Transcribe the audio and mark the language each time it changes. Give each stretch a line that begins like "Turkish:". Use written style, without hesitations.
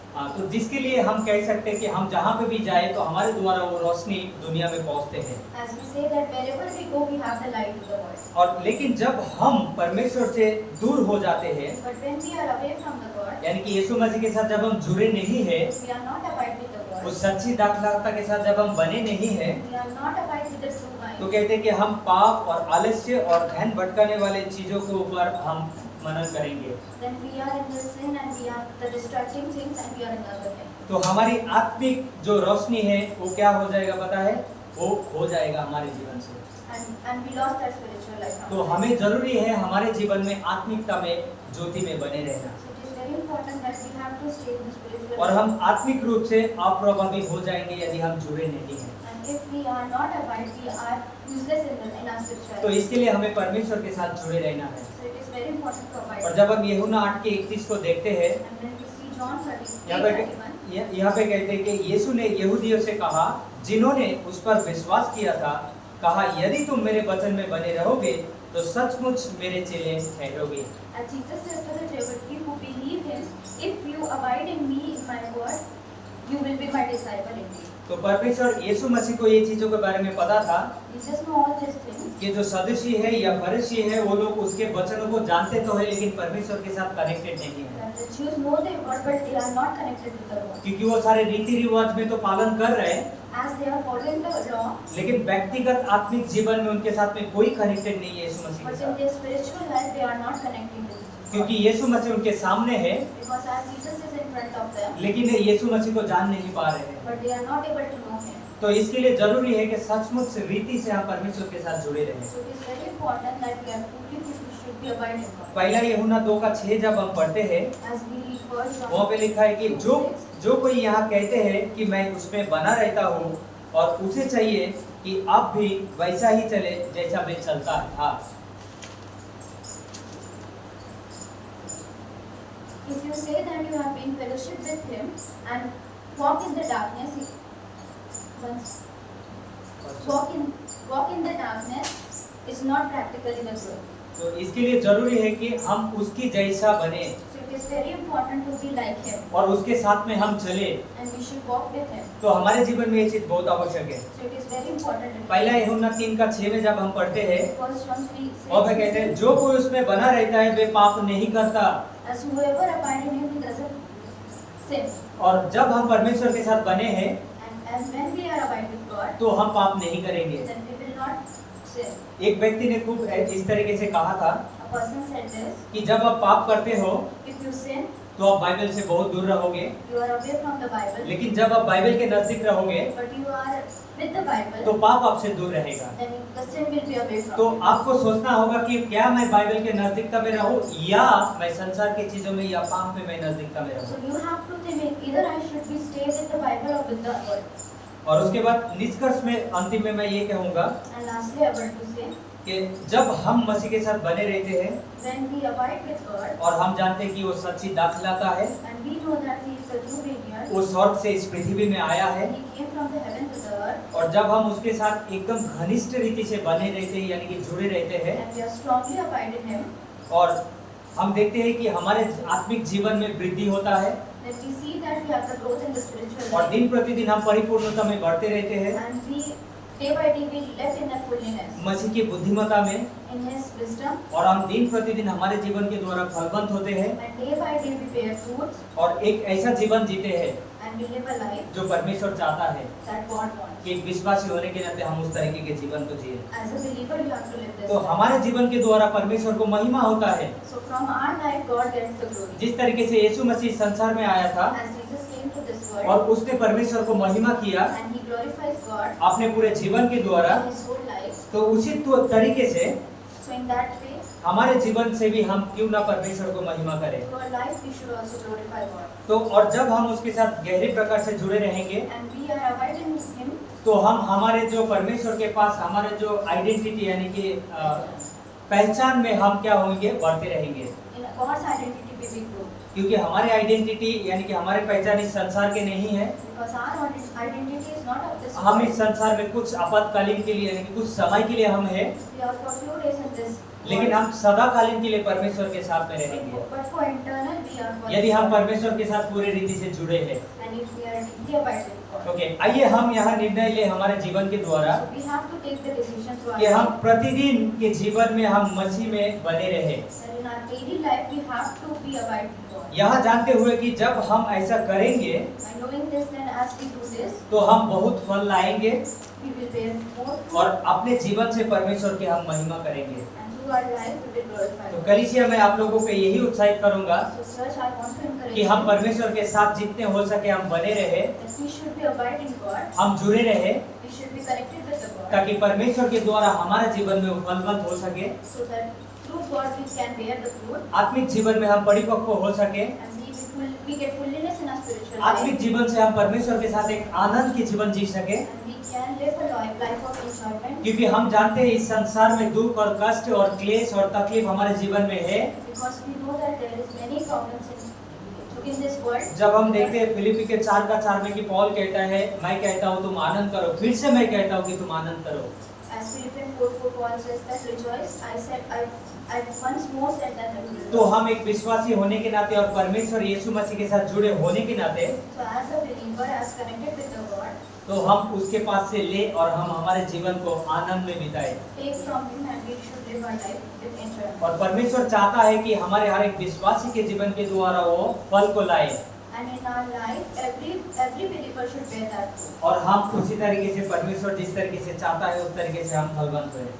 Hindi: हाँ, तो जिसके लिए हम कह सकते हैं कि हम जहाँ पे भी जाए तो हमारे द्वारा वो रोशनी दुनिया में पहुँचते हैं।
English: As we say that wherever we go, we have the light of the world.
Hindi: और लेकिन जब हम परमेश्वर से दूर हो जाते हैं,
English: But when we are away from the God,
Hindi: यानी कि यीशु मसीह के साथ जब हम जुड़े नहीं है,
English: we are not abide with the God.
Hindi: उस सच्ची दाखलता के साथ जब हम बने नहीं है,
English: We are not abide with the true
Hindi: तो
English: vine.
Hindi: कहते हैं कि हम पाप और आलस्य और ध्यान भटकाने वाले चीजों के ऊपर हम मनन करेंगे।
English: Then we are in the sin and we are the distracting things and we are in the other thing.
Hindi: तो हमारी आत्मिक जो रोशनी है वो क्या हो जाएगा पता है, वो हो जाएगा हमारे जीवन से।
English: And we lost that spiritual life.
Hindi: तो हमें जरूरी है हमारे जीवन में आत्मिकता में ज्योति में बने रहना,
English: So it is very important that we have to stay in the spiritual
Hindi: और
English: life.
Hindi: हम आत्मिक रूप से अप्रभावी हो जाएंगे यदि हम जुड़े नहीं हैं।
English: And if we are not abide, we are useless in our spiritual
Hindi: तो
English: life.
Hindi: इसके लिए हमें परमेश्वर के साथ जुड़े रहना है।
English: So it is very important to abide.
Hindi: और जब हम यूहन्ना 8:31 को देखते हैं,
English: And when we see John 30,
Hindi: यहाँ पे
English: 8:31,
Hindi: यहाँ पे कहते हैं कि यीशु ने यहूदियों से कहा जिन्होंने उस पर विश्वास किया था, कहा यदि तुम मेरे वचन में बने रहोगे तो सचमुच मेरे चेले ठहरोगे।
English: and Jesus said to the Jews who believe him, if you abide in me, in my word, you will be my disciple indeed.
Hindi: तो परमेश्वर यीशु मसीह को ये चीजों के बारे में पता था
English: Jesus know all these things.
Hindi: कि जो सदुशी है या फरीसी है वो लोग उसके वचनों को जानते तो है लेकिन परमेश्वर के साथ कनेक्टेड नहीं है,
English: That the Jews know their word, but they are not connected with the word.
Hindi: क्योंकि वो सारे रीति रिवाज में तो पालन कर रहे हैं
English: As they are following the law,
Hindi: लेकिन व्यक्तिगत आत्मिक जीवन में उनके साथ में कोई कनेक्टेड नहीं है यीशु मसीह के
English: but in
Hindi: साथ,
English: their spiritual life, they are not connected with Jesus.
Hindi: क्योंकि यीशु मसीह उनके सामने है
English: Because as Jesus is in front of them,
Hindi: लेकिन यीशु मसीह को जान नहीं पा रहे हैं।
English: but they are not able to know him.
Hindi: तो इसके लिए जरूरी है कि सचमुच रीति से हम परमेश्वर के साथ जुड़े रहें।
English: So it is very important that we are truly people should be abiding in God.
Hindi: पहला यूहन्ना 2:6 जब हम पढ़ते हैं
English: As we read verse
Hindi: वहाँ पे लिखा है कि जो कोई यहाँ कहते हैं कि मैं उसमें बना रहता हूँ और उसे चाहिए कि अब भी वैसा ही चले जैसा मैं चलता था।
English: If you say that you have been fellowship with him and walk in the darkness, walk in the darkness is not practically the truth.
Hindi: तो इसके लिए जरूरी है कि हम उसकी जैसा बने
English: So it is very important to be like him
Hindi: और उसके साथ में हम चले,
English: and we should walk with him.
Hindi: तो हमारे जीवन में ये चीज बहुत आवश्यक है।
English: So it is very important.
Hindi: पहला यूहन्ना 3:6 में जब हम पढ़ते हैं
English: First John 3
Hindi: और वे कहते हैं जो कोई उसमें बना रहता है वे पाप नहीं करता,
English: as whoever abide in him he doesn't sin.
Hindi: और जब हम परमेश्वर के साथ बने हैं
English: And as when we are abide with God,
Hindi: तो हम पाप नहीं करेंगे।
English: then we will not sin.
Hindi: एक व्यक्ति ने खूब इस तरीके से कहा था
English: A person said this,
Hindi: कि जब आप पाप करते हो
English: if you sin,
Hindi: तो आप बाइबल से बहुत दूर रहोगे,
English: you are away from the Bible,
Hindi: लेकिन जब आप बाइबल के नजदीक रहोगे
English: but you are with the Bible,
Hindi: तो पाप आपसे दूर रहेगा।
English: then the sin will be away from
Hindi: तो
English: you.
Hindi: आपको सोचना होगा कि क्या मैं बाइबल के नजदीकता में रहूं या मैं संसार की चीजों में या पाप में मैं नजदीकता में
English: So
Hindi: रहूं।
English: you have to think either I should be stay with the Bible or with the word.
Hindi: और उसके बाद निष्कर्ष में अंतिम में मैं ये कहूंगा
English: And lastly, I want to say
Hindi: कि जब हम मसीह के साथ बने रहते हैं
English: when we abide with God,
Hindi: और हम जानते हैं कि वो सच्ची दाखलता है,
English: and we know that He is the true Savior,
Hindi: वो स्वर्ग से इस पृथ्वी में आया है,
English: He came from the heaven to the earth,
Hindi: और जब हम उसके साथ एकदम घनिष्ठ रीति से बने रहते हैं यानी कि जुड़े रहते हैं,
English: and we are strongly abide in Him,
Hindi: और हम देखते हैं कि हमारे आत्मिक जीवन में वृद्धि होता है,
English: then we see that we have the growth in the spiritual
Hindi: और
English: life,
Hindi: दिन प्रतिदिन हम परिपूर्णता में बढ़ते रहते हैं,
English: and we day by day we live in that fullness,
Hindi: मसीह की बुद्धिमत्ता में,
English: in His wisdom,
Hindi: और हम दिन प्रतिदिन हमारे जीवन के द्वारा फलवंत होते हैं
English: and day by day we bear fruits,
Hindi: और एक ऐसा जीवन जीते हैं
English: and we live a life
Hindi: जो परमेश्वर चाहता है
English: that God wants.
Hindi: कि एक विश्वासी होने के नाते हम उस तरीके के जीवन को जिए।
English: As a believer, you have to live this
Hindi: तो
English: life.
Hindi: हमारे जीवन के द्वारा परमेश्वर को महिमा होता है।
English: So from our life, God gets the glory.
Hindi: जिस तरीके से यीशु मसीह संसार में आया था
English: As Jesus came to this world,
Hindi: और उसने परमेश्वर को महिमा किया
English: and He glorifies God
Hindi: अपने पूरे जीवन के द्वारा,
English: in His whole life.
Hindi: तो उसी तरीके से
English: So in that way,
Hindi: हमारे जीवन से भी हम क्यों ना परमेश्वर को महिमा करें।
English: through our life, we should also glorify God.
Hindi: तो और जब हम उसके साथ गहरे प्रकार से जुड़े रहेंगे
English: And we are abiding in Him,
Hindi: तो हम हमारे जो परमेश्वर के पास हमारे जो आइडेंटिटी यानी कि पहचान में हम क्या होंगे, बढ़ते रहेंगे,
English: in God's identity we will grow.
Hindi: क्योंकि हमारे आइडेंटिटी यानी कि हमारे पहचान इस संसार के नहीं है।
English: Because our identity is not of this
Hindi: हम
English: world.
Hindi: इस संसार में कुछ आपातकालीन के लिए यानी कि कुछ समय के लिए हम हैं,
English: We are for few days in this
Hindi: लेकिन हम सदाकालीन के लिए परमेश्वर के साथ में रहेंगे
English: but for eternal we are for
Hindi: यदि हम परमेश्वर के साथ पूरी रीति से जुड़े हैं।
English: and if we are deeply abiding in God.
Hindi: Okay, आइए हम यहाँ निर्णय ले हमारे जीवन के द्वारा
English: So we have to take the decision to
Hindi: कि हम
English: ourselves.
Hindi: प्रतिदिन के जीवन में हम मसीह में बने रहे।
English: And in our daily life we have to be abiding in God.
Hindi: यहाँ जानते हुए कि जब हम ऐसा करेंगे
English: By knowing this, then as we do this,
Hindi: तो हम बहुत फल लाएंगे
English: we will bear more fruit,
Hindi: और अपने जीवन से परमेश्वर की हम महिमा करेंगे।
English: and through our life we will glorify
Hindi: तो
English: God.
Hindi: कलीसिया मैं आप लोगों को यही उत्साहित करूंगा
English: So church, I want to encourage
Hindi: कि हम
English: you
Hindi: परमेश्वर के साथ जितने हो सके हम बने रहे,
English: that we should be abiding in God.
Hindi: हम जुड़े रहे,
English: We should be connected with the God,
Hindi: ताकि परमेश्वर के द्वारा हमारे जीवन में फलवंत हो सके,
English: so that through God we can bear the fruit,
Hindi: आत्मिक जीवन में हम परिपक्व हो सके,
English: and we get fullness in our spiritual
Hindi: आत्मिक
English: life,
Hindi: जीवन से हम परमेश्वर के साथ एक आनंद की जीवन जी सके,
English: and we can live a life of enjoyment.
Hindi: क्योंकि हम जानते हैं इस संसार में दुख और कष्ट और क्लेश और तकलीफ हमारे जीवन में है।
English: Because we know that there is many problems in this world.
Hindi: जब हम देखते हैं फिलिपी के 4:4 में कि पौल कहता है, मैं कहता हूँ तुम आनंद करो, फिर से मैं कहता हूँ कि तुम आनंद करो।
English: As Philippians 4:4 Paul says that rejoice. I once more said that I will
Hindi: तो
English: rejoice.
Hindi: हम एक विश्वासी होने के नाते और परमेश्वर यीशु मसीह के साथ जुड़े होने के नाते
English: So as a believer, as connected with the God,
Hindi: तो हम उसके पास से ले और हम हमारे जीवन को आनंद में बिताए।
English: take from Him and we should live our life with enjoyment.
Hindi: और परमेश्वर चाहता है कि हमारे हर एक विश्वासी के जीवन के द्वारा वो फल को लाए
English: And in our life, every believer should bear that fruit.
Hindi: और हम उसी तरीके से परमेश्वर जिस तरीके से चाहता है उस तरीके से हम फलवंत हुए।